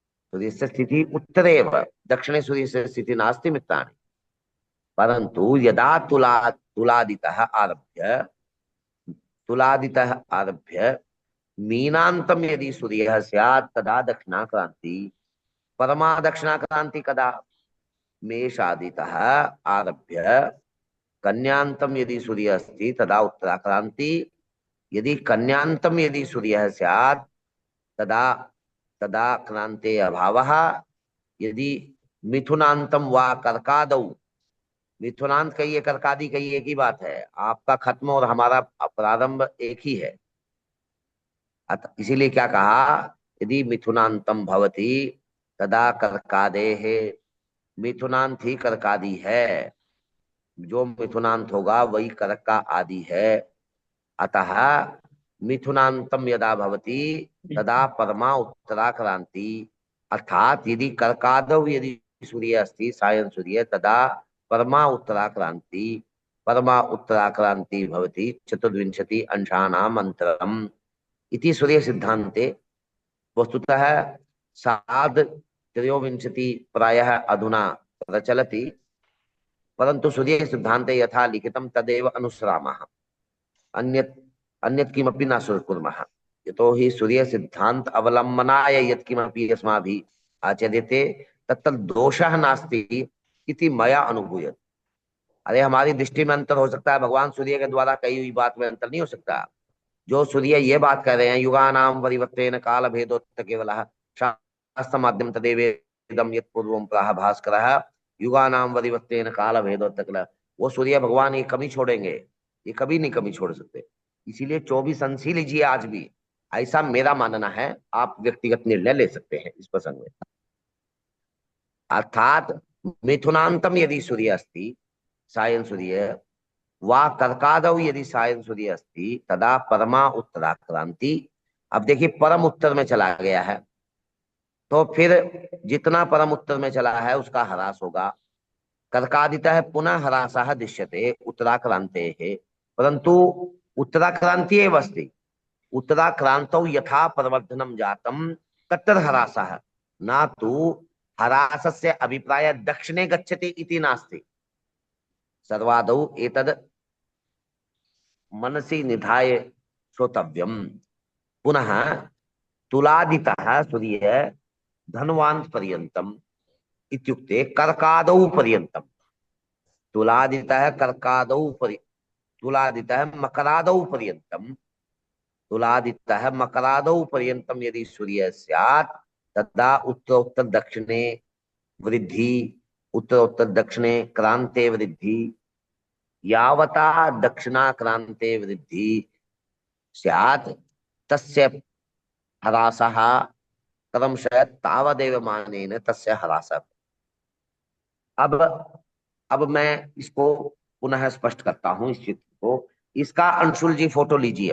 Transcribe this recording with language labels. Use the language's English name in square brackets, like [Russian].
[Sanskrit] सूर्यस्य स्थितिः उत्तरे एव, दक्षिणे सूर्यस्य स्थितिः नास्ति मित्राणि। परन्तु यदा तुलादितः आरभ्य मीनान्तं यदि सूर्यः स्यात् तदा दक्षिणाक्रान्ति। परमा दक्षिणाक्रान्ति कदा? मेषादितः आरभ्य कन्यान्तं यदि सूर्य अस्ति तदा उत्तराक्रान्ति। यदि कन्यान्तं यदि सूर्यः स्यात् तदा तदा क्रांते अभावः। यदि मिथुनांतम वा कर्कादौ, [Hindi] मिथुनांत कहिए कर्कादि कहिए एक ही बात है, आपका खत्म और हमारा प्रारंभ एक ही है। इसीलिए क्या कहा? [Sanskrit] यदि मिथुनांतम भवति तदा कर्कादेः। [Hindi] मिथुनांत ही कर्कादि है, जो मिथुनांत होगा वही कर्क का आदि है। [Sanskrit] अतः मिथुनांतम यदा भवति तदा परमा उत्तराक्रांति। अर्थात यदि कर्कादौ यदि सूर्य अस्ति सायं सूर्य तदा परमा उत्तराक्रांति। परमा उत्तराक्रांति भवति 24 अंशानाम् अंतरम् इति सूर्य सिद्धान्ते। वस्तुतः 23 प्रायः अधुना प्रचलति, परन्तु सूर्य सिद्धान्ते यथा लिखितं तदेव अनुसरामः, अन्यत् अन्यत् किमपि न कुर्मः। यतोहि सूर्य सिद्धांत अवलंबनाय यत्किमपि अस्माभिः आचर्यते तत्र दोषः नास्ति इति मया अनुभूयते। [Hindi] अरे हमारी दृष्टि में अंतर हो सकता है, भगवान सूर्य के द्वारा कही हुई बात में अंतर नहीं हो सकता। जो सूर्य ये बात कह रहे हैं [Sanskrit] युगानां परिवर्तेन काल भेदोत्तर केवलः शास्त्र माध्यम तदेवेदं यत् पूर्वं प्राह भास्करः युगानां परिवर्तेन काल भेदोत्तर, [Hindi] वो सूर्य भगवान ये कमी छोड़ेंगे? ये कभी नहीं कमी छोड़ सकते। इसीलिए 24 अंश ही लीजिए आज भी, ऐसा मेरा मानना है। आप व्यक्तिगत निर्णय ले सकते हैं इस प्रसंग में। [Sanskrit] अर्थात मिथुनांतम यदि सूर्य अस्ति सायं सूर्य वा कर्कादौ यदि सायं सूर्य अस्ति तदा परमा उत्तराक्रांति। [Hindi] अब देखिए परम उत्तर में चला गया है, तो फिर जितना परम उत्तर में चला है उसका ह्रास होगा। [Sanskrit] कर्कादितः पुनः ह्रासः दृश्यते उत्तराक्रांतेः, परंतु उत्तराक्रांति एव अस्ति। उत्तराक्रांतौ यथा प्रवर्धनं जातं तत्र ह्रासः, न तु ह्रासस्य अभिप्राय दक्षिणे गच्छति इति नास्ति। सर्वादौ एतद् मनसि निधाय श्रोतव्यम्। पुनः तुलादितः सूर्य धनवान् पर्यन्तम् इत्युक्ते कर्कादौ पर्यन्तम्। तुलादितः कर्कादौ तुलादितः मकरादौ पर्यन्तम, तुलादितः मकरादौ पर्यन्तम यदि सूर्य स्यात् तदा उत्तरोत्तर दक्षिणे वृद्धि, उत्तरोत्तर दक्षिणे क्रांते वृद्धि, यावता दक्षिणाक्रांते वृद्धि स्यात् तस्य ह्रासः क्रमशः तावदेव मानेन तस्य ह्रासः। [Hindi] अब मैं इसको पुनः स्पष्ट करता हूं इस चित्र को। इसका अंशुल जी फोटो लीजिए।